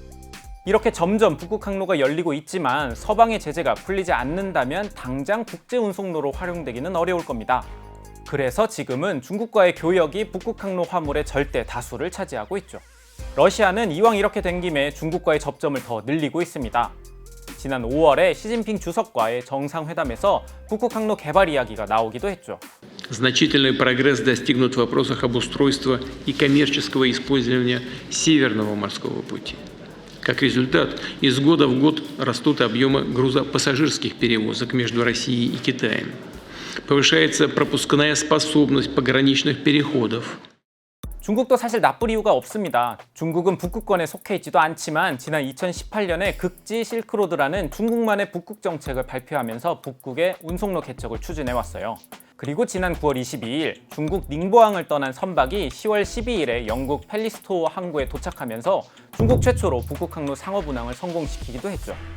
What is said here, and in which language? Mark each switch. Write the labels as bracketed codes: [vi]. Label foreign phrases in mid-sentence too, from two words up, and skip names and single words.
[ko] 이렇게 점점 북극 항로가 열리고 있지만 서방의 제재가 풀리지 않는다면 당장 국제 운송로로 활용되기는 어려울 겁니다. 그래서 지금은 중국과의 교역이 북극 항로 화물의 절대 다수를 차지하고 있죠. 러시아는 이왕 이렇게 된 김에 중국과의 접점을 더 늘리고 있습니다. 지난 5월에 시진핑 주석과의 정상회담에서 북극 항로 개발 이야기가 나오기도 했죠. [ru] Значительный прогресс достигнут в вопросах обустройства и коммерческого использования Северного морского пути. Как результат, из года в год растут объемы грузопассажирских перевозок между Россией и Китаем. Повышается пропускная способность пограничных переходов. [ko] 중국도 사실 나쁠 이유가 없습니다. 중국은 북극권에 속해 있지도 않지만 지난 2018년에 극지 실크로드라는 중국만의 북극 정책을 발표하면서 북극의 운송로 개척을 추진해왔어요. 그리고 지난 9월 22일 중국 닝보항을 떠난 선박이 10월 12일에 영국 펠리스토어 항구에 도착하면서 중국 최초로 북극 항로 상업 운항을 성공시키기도 했죠.